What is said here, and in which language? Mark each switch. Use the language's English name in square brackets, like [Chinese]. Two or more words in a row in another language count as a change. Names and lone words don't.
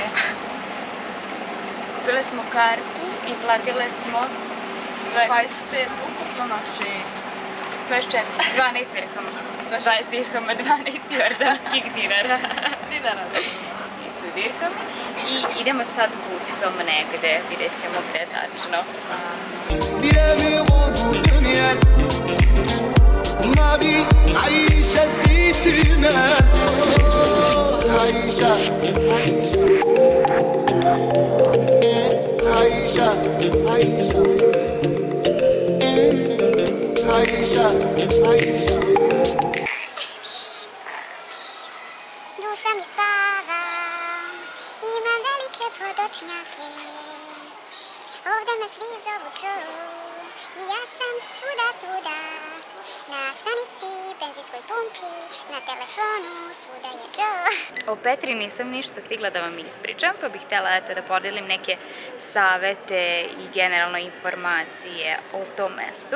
[Serbian] Kupile smo kartu i platile smo 25 ukupno, znači 24, 12 dirhama. 20 dirhama, 12 jordanskih dinara. dinara. Nisu dirhami. I idemo sad busom negde, vidjet ćemo gde tačno. [French] bienvenue au bout de miel. Ma vie, Aïcha, si tu m'aimes. Oh, Aïcha, Aïcha, Aïcha, Aïcha, Aïcha, Aïcha. [Polish] Dusza mi spawa i mam wielkie podoczniaki. [Serbian] Ovdje me svi zovu Joe i ja sam svuda. Na stanici, benzinskoj pumpi, na telefonu, svuda je Joe. O Petri nisam ništa stigla da vam ispričam, pa bih htjela da podelim neke savete i generalno informacije o tom mestu.